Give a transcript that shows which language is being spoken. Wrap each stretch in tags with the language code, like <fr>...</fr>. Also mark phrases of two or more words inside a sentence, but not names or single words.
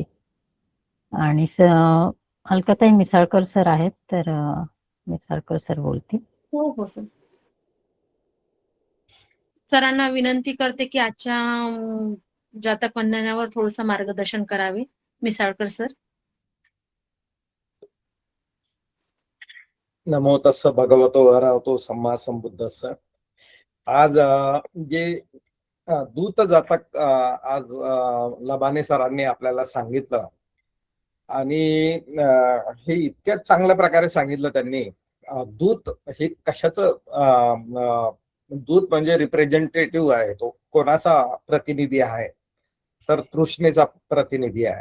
<mr>आणि अलकाताई मिसाळकर सर आहेत, तर मिसाळकर सर बोलतील. हो हो सर. सरांना विनंती करते की आजच्या जातक वंदनावर थोडंसं मार्गदर्शन करावे. मिसाळकर सर.</mr> <pi>नमो तस्स भगवतो अरहतो सम्मा संबुद्धस्स.</pi> <mr>आज जे दूत जातक आज लबाने सरांनी आपल्याला सांगितलं, आणि हे इतक्या चांगल्या प्रकारे सांगितलं त्यांनी. दूत हे कशाचं, दूत म्हणजे रिप्रेझेंटेटिव्ह आहे, तो कोणाचा प्रतिनिधी आहे, तर तृष्णेचा प्रतिनिधी आहे.</mr>